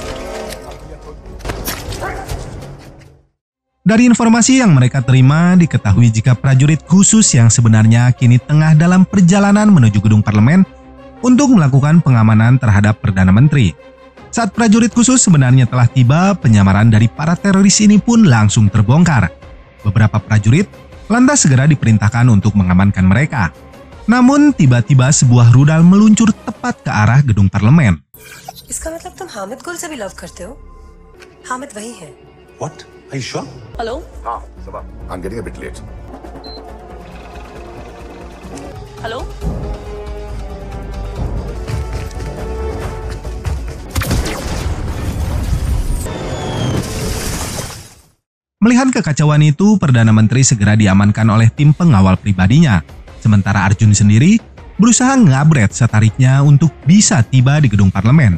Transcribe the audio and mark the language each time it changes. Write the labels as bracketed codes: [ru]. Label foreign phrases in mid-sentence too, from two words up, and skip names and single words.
[id] Dari informasi yang mereka terima, diketahui jika prajurit khusus yang sebenarnya kini tengah dalam perjalanan menuju gedung parlemen untuk melakukan pengamanan terhadap Perdana Menteri. Saat prajurit khusus sebenarnya telah tiba, penyamaran dari para teroris ini pun langsung terbongkar. Beberapa prajurit lantas segera diperintahkan untuk mengamankan mereka. Namun tiba-tiba sebuah rudal meluncur tepat ke arah gedung parlemen. [hi] इसका मतलब तुम हामिद गुल से भी लव करते हो? हामिद वही है। [en] What? Are you sure? Hello? हाँ, Sabah. I'm getting a bit late. Hello? [id] Melihat kekacauan itu, Perdana Menteri segera diamankan oleh tim pengawal pribadinya. Sementara Arjun sendiri berusaha ngabret setariknya untuk bisa tiba di gedung parlemen.